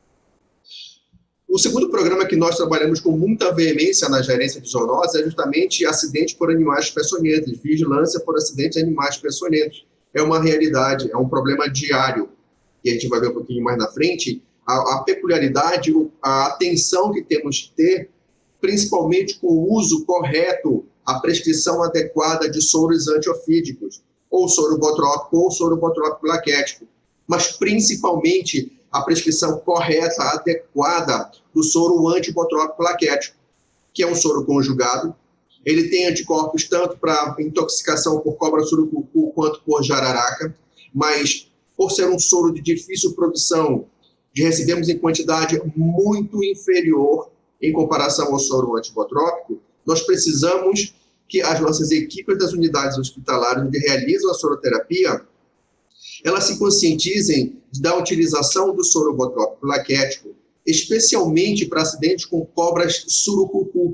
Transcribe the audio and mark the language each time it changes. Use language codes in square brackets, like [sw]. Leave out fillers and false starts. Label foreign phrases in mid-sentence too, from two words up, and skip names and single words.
[pt] O segundo programa que nós trabalhamos com muita veemência na gerência de zoonoses é justamente acidente por animais peçonhentos, vigilância por acidentes de animais peçonhentos. É uma realidade, é um problema diário. E a gente vai ver um pouquinho mais na frente, a peculiaridade, a atenção que temos que ter, principalmente com o uso correto, a prescrição adequada de soros antiofídicos, ou soro botrópico ou soro botrópico plaquético, mas principalmente a prescrição correta, adequada do soro antibotrópico plaquético, que é um soro conjugado. Ele tem anticorpos tanto para intoxicação por cobra surucucu quanto por jararaca, mas por ser um soro de difícil produção, recebemos em quantidade muito inferior em comparação ao soro antibotrópico, nós precisamos que as nossas equipes das unidades hospitalares onde realizam a soroterapia, elas se conscientizem da utilização do soro botrópico plaquético, especialmente para acidentes com cobras surucucu.